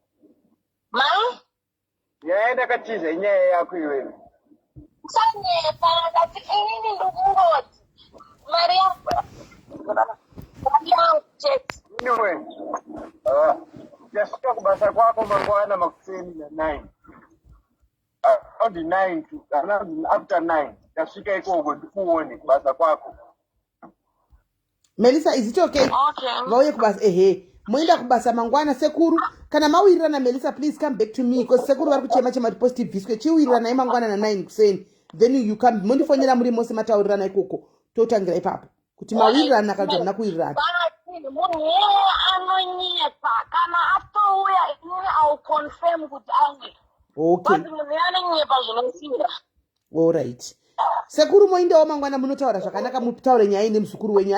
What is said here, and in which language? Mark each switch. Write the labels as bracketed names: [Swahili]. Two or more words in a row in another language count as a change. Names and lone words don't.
[Shona] Nyaya ndakatiza nyaya yako iwewe. Musanyepa ndati inini ndikungoti mari yangu chete. Anyway, ndasvika kubasa kwako mangwana makuseni na9. [English] Around 9 to around after 9. [Shona] Ndasvika ikoko ndikuone kubasa kwako. Melissa, [English] is it okay? Okay. [Shona] Vauye kubasa moenda kubasa mangwana sekuru. Kana mawirirana Melissa, [English] please come back to me because [Shona] sekuru vari kuchema kuti bviswe chiwirirana imangwana na9 kuseni. [English] Then you come [Shona] mondifonera muri mose mataurirana ikoko. Totangira ipapo. Kuti mawirirana kana kuti nakuwirirana. Munhu yeye anonyepa kana atouya inini au confirm kuti auye. [English] Okay. [Shona] But munhu anonyepa zvinosira. [English] All right. [Shona] Sekuru moindawo mangwana munotaura zvakanaka mutaure nyaya nemuzukuru wenyu.